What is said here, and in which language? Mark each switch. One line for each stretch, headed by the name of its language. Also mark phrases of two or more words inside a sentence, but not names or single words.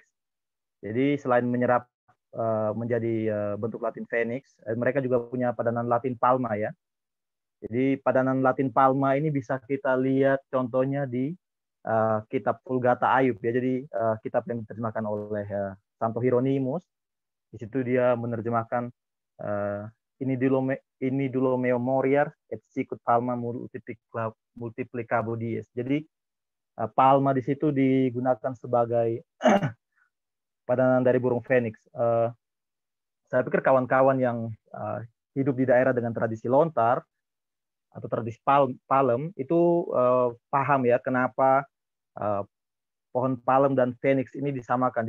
Indonesian: Jadi selain menyerap menjadi bentuk Latin Phoenix, mereka juga punya padanan Latin palma ya. Jadi padanan Latin palma ini bisa kita lihat contohnya di kitab Vulgata Ayub ya. Jadi kitab yang diterjemahkan oleh Santo Hieronymus. Di situ dia menerjemahkan ini dulu
Latin: meo moriar et sicut palma multiplicabo dies.
Indonesian: Jadi palma di situ digunakan sebagai padanan dari burung Phoenix. Saya pikir kawan-kawan yang hidup di daerah dengan tradisi lontar atau tradisi palem itu paham ya kenapa pohon palem dan Phoenix ini disamakan.